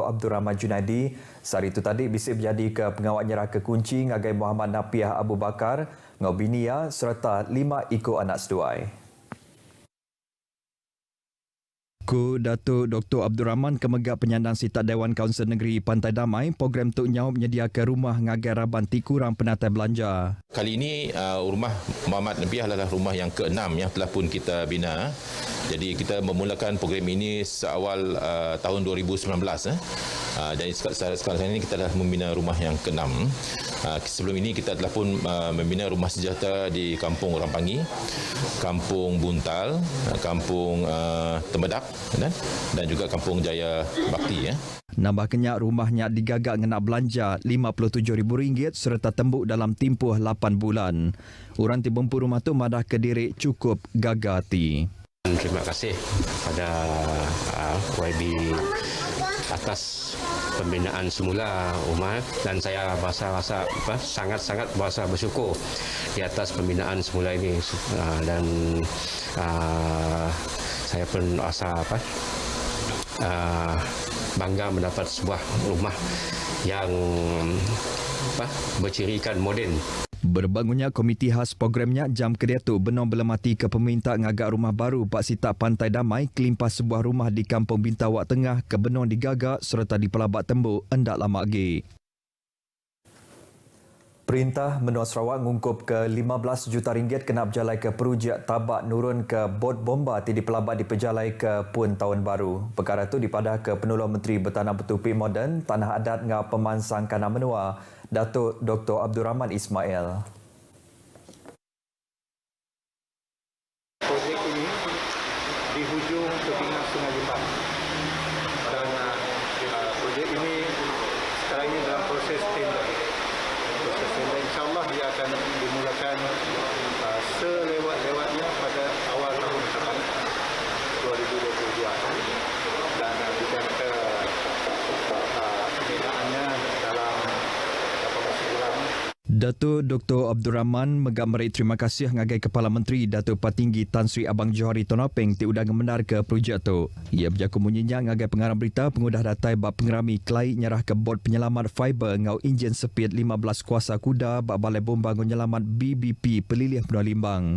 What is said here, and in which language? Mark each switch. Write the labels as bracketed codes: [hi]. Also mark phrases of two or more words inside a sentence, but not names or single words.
[iba] Abdul Rahman Junaidi sehari itu tadi bisip berjadi ke pengawal nyerah ke kunci ngagai Muhammad Napiah Abu Bakar Ngau Binia serta 5 ikut anak seduai. Ku Datuk Dr. Abdul Rahman kemegat penyandang Sitak Dewan Kaunsil Negeri Pantai Damai, program Tok Nyau menyediakan rumah ngagai raban ti kurang penatai belanja. [ms] Kali ini rumah Muhammad Nabiah adalah rumah yang ke-6 yang telah pun kita bina. Jadi kita memulakan program ini seawal tahun 2019. Dan sekarang ini kita dah membina rumah yang ke-6. Sebelum ini kita telah pun membina rumah sejahtera di Kampung Rampangi, Kampung Buntal, Kampung Tembedak dan juga Kampung Jaya Bakti. [iba] Nambah kenyak rumahnya digagak ngenak belanja RM57,000 serta tembuk [ms] dalam tempoh 8 bulan. [iba] Orang ti bempu rumah tu madah Kediri cukup gagati. [ms] Terima kasih pada YB atas pembinaan semula rumah dan saya rasa sangat-sangat berasa bersyukur di atas pembinaan semula ini dan saya pun rasa bangga mendapat sebuah rumah yang bercirikan moden. [iba] Berbangunnya komiti khas programnya jam kedua tu benar belemati ke peminta ngagak rumah baru Pak Sitak Pantai Damai kelimpas sebuah rumah di Kampung Bintawak Tengah ke benar digagak serta di Pelabak Tembuk endak lama lagi. Perintah Menua Sarawak ngungkup ke 15 juta ringgit kena berjalai ke projek tabak nurun ke bot bomba di pelabat diperjalai ke pun tahun baru. Perkara itu dipadah ke Penolong Menteri Bertanah Bertupik Moden, Tanah Adat dengan Pemansang Kanam Menua, Datuk Dr. Abdul Rahman Ismail. [ms] Projek ini di hujung tebingan Sungai Limbang dan projek ini sekarang ini dalam proses tender. InsyaAllah dia akan dimulakan selewat-lewatnya pada awal tahun depan 2022 dan bidang pembinaannya dalam 18 bulan. [iba] Datuk Dr. Abdul Rahman megambarai terima kasih ngagai Kepala Menteri Datuk Patinggi Tan Sri Abang Johari Tonapeng tiudang ngemenar ke projek tu. Ia berjaku menyenyak ngagai pengarang berita pengudah datai bab pengerami kelai nyerah ke bot penyelamat fiber ngau enjin sepit 15 kuasa kuda bab balai bomba nyelamat BBP Pelilih Benua Limbang.